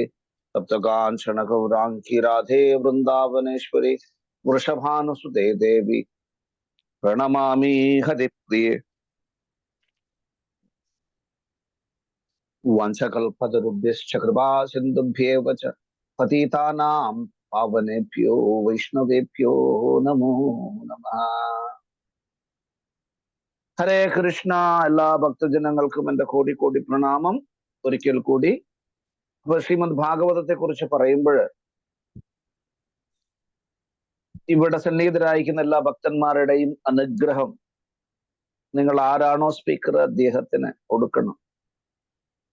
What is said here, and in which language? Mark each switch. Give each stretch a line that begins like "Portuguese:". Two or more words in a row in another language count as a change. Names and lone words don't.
Sanskrit: സപ്തകാഞ്ചന ഗൗരാംഗി രാധേ വൃന്ദാവനേശ്വരി വൃഷഭാനുസുതേ ദേവി പ്രണമാമി ഹരിപ്രിയേ. വംശകൽപതരുഭ്യശ്ച കൃപാ സിന്ധുഭ്യേവ ച പതിതാനാം പാവനേഭ്യോ വൈഷ്ണവേഭ്യോ നമോ നമഃ. ഹരേ കൃഷ്ണ.
Malayalam: എല്ലാ ഭക്തജനങ്ങൾക്കും എൻ്റെ കോടി കോടി പ്രണാമം. ഒരിക്കൽ കൂടി അപ്പൊ ശ്രീമദ് ഭാഗവതത്തെ കുറിച്ച് പറയുമ്പോൾ ഇവിടെ സന്നിഹിതരായിരിക്കുന്ന എല്ലാ ഭക്തന്മാരുടെയും അനുഗ്രഹം നിങ്ങൾ ആരാണോ സ്പീക്കർ അദ്ദേഹത്തിന് കൊടുക്കണം.